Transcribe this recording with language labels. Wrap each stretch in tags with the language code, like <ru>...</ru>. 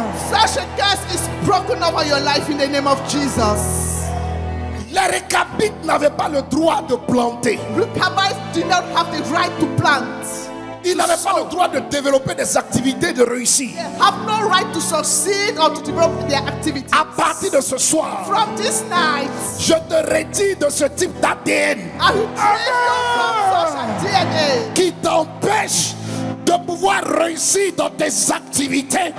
<en>Such a curse is broken over your life in the name of Jesus.</en> <fr>Les Récabites n'avaient pas le droit de planter.</fr> <en>Rechabites did not have the right to plant.</en> <fr>Ils n'avaient pas le droit de développer des activités de réussite.</fr> <en>They have no right to succeed or to develop their activities.</en> <fr>À partir de ce soir,</fr> <en>From this night,</en> <fr>je te retire de ce type d'ADN</fr> <en>I will drive you from such a DNA.</en> <fr>qui t'empêche de pouvoir réussir dans tes activités.</fr>